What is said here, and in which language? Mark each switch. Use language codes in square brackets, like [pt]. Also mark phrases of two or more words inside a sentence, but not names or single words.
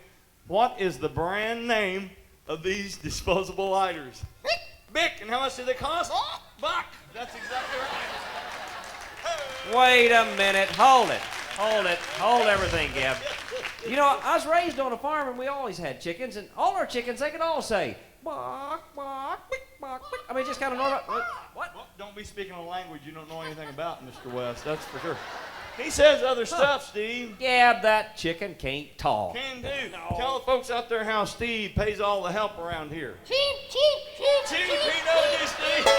[en] What is the brand name of these disposable lighters? Bic. And how much do they cost? Buck. That's exactly right. Wait a minute. Hold it. Hold everything, Gab. You know, I was raised on a farm and we always had chickens, and all our chickens, they could all say, bawk, bawk, beep, bawk, beep. I mean, just kind of normal. What? Well, don't be speaking a language you don't know anything about, Mr. West. That's for sure. He says other stuff, Steve. Gab, that chicken can't talk. Can do. Tell the folks out there how Steve pays all the help around here. Cheep. Chief, he knows you, Steve.